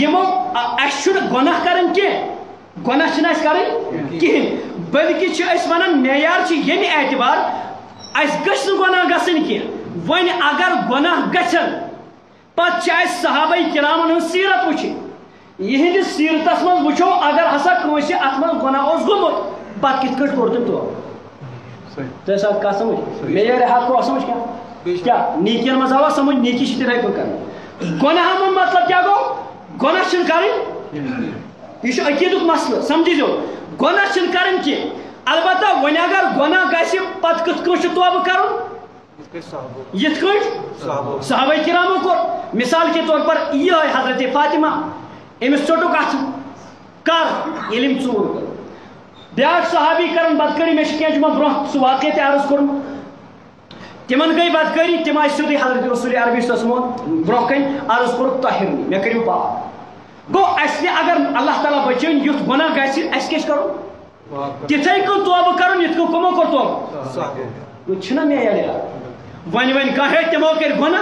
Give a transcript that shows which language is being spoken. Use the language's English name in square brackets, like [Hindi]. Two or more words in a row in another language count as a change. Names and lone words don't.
[Kashmiri] یِمو اَسہِ چھُنہٕ گۄناہ کَرٕنۍ کینٛہہ گۄناہ چھِنہٕ اَسہِ کَرٕنۍ کِہیٖنۍ بٔلکہِ چھِ أسۍ وَنان معیار چھِ ییٚمہِ اعتبار اَسہِ گژھِ نہٕ گۄناہ گژھٕنۍ کینٛہہ وۄنۍ اگر گۄناہ گژھن پَتہٕ چھِ اَسہِ صحابہ کرامن ہٕنٛز سیٖرت وٕچھِنۍ یِہنٛدِس سیٖرتس منٛز وٕچھو اگر ہسا کٲنٛسہِ اَتھ منٛز گۄناہ اوس گوٚمُت پَتہٕ کِتھ کٲٹھۍ کوٚر تٔمۍ توبہٕ تۄہہِ سا کَتھ سمجھ معیار حق کو سمجھ کیٛاہ نیٖکین منٛز آوا سمجھ نیٖکی چھِ تِتھَے پٲٹھۍ کَرٕنۍ گۄناہن ہُنٛد مطلب کیٛاہ گوٚو گۄناہ چھِنہٕ کَرٕنۍ یہ عقیدُک مسلہٕ سمجھیزیو گۄناہ چھِنہٕ کَرٕنۍ کینٛہہ البتہ وۄنۍ اگر گۄناہ گژھِ پَتہٕ کِتھ کٲٹھۍ چھُ توبہٕ کَرُن یِتھ کٲٹھۍ صحابہ کرامو کوٚر [Urdu] مثال کے طور پر [Kashmiri] یِہوٚے حضرت فاطمہ أمِس ژوٚٹُکھ اَتھٕ کر ییٚلہِ أمۍ ژوٗر کٔر بیٛاکھ صحابی کران بدکٲری مےٚ چھِ کینٛہہ جُمعہ برونٛہہ سُہ واقعہ تہِ عرض کوٚرمُت تِمن گٔے بدکٲری تِم آیہِ سیوٚدُے حضرت رسول عربی صٲبس برونٛہہ کَنۍ عرض کوٚرُکھ طاہِرنی مےٚ کٔرِو پاک گوٚو اَسہِ تہِ اگر اللہ تعالیٰ بچٲوِن یُتھ گۄناہ گژھِ اَسہِ کیٛاہ چھُ کَرُن تِتھَے کٔنۍ توبہٕ کَرُن یِتھ کٔنۍ کٕمو کوٚر توبہٕ چھُنہ معیار وۄنۍ کانٛہہ ہے تِمو کٔرۍ گۄناہ